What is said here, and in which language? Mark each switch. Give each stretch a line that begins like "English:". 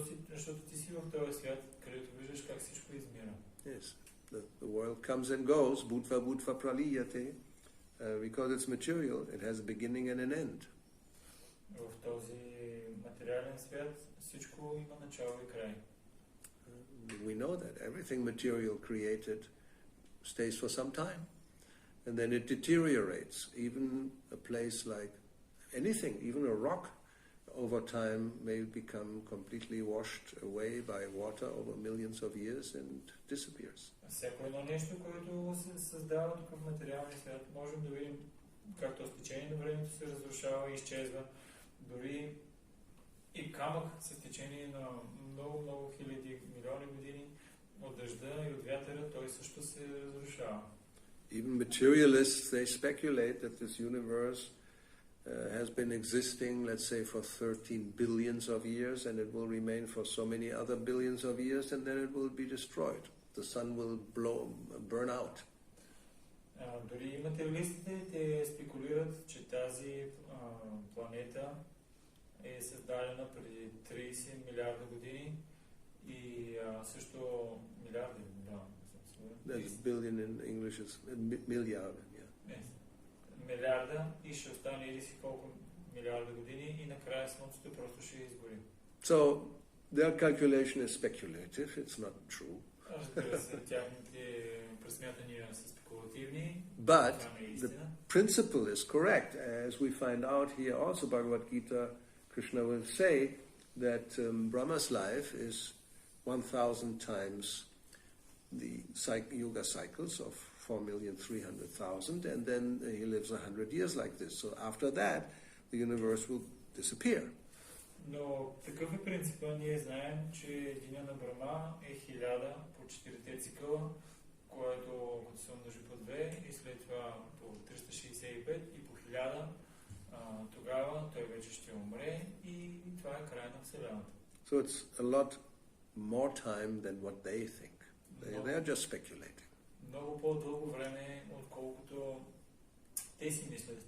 Bulgarian: Защото ти си в този свят, където виждаш как всичко измира.
English: Yes, the world comes and goes,
Sanskrit: bhutva praliyate,
English: because it's material, it has a beginning and an end.
Bulgarian: В този материален свят всичко има начало и край.
English: We know that everything material created stays for some time, and then it deteriorates. Even a place like anything, even a rock, over time may become completely washed away by water over millions of years and disappears.
Bulgarian: Всяко едно нещо, което се създава тук в материалния свят, можем да видим както с течение на времето се разрушава и изчезва. Дори и камък с течение на много хиляди, милиони години от дъжда и от вятъра, той също се разрушава.
English: Even materialists, they speculate that this universe has been existing, let's say, for 13 billions of years, and it will remain for so many other billions of years, and then it will be destroyed. The sun will burn out.
Bulgarian: Дори материалистите те спекулират, че тази планета е създадена преди 30 милиарда години и също милиарди,
English: That's billion in English is milliard, yeah.
Bulgarian: Милиарда и ще остане или си колко милиарда години и накрая Слънцето просто ще изгори.
English: So their calculation is speculative, it's not true.
Bulgarian: Разбира се, тяхните пресмятания са спекулативни.
English: But the principle is correct, as we find out here also Bhagavad Gita, Krishna will say that Brahma's life is 1,000 times the yoga cycles of 4,300,000, and then he lives 100 years like this. So after that, the universe will disappear.
Bulgarian: Но такъв е принципът. Ние знаем, че деня на Брахма е 1000 по 4 цикъла, което като се умножи по 2 и след това по 365 и по 1000, тогава той вече ще умре и това е край на Вселената.
English: So it's a lot more time than what they think. They are just speculating.
Bulgarian: Много по-дълго време, отколкото те си мислят.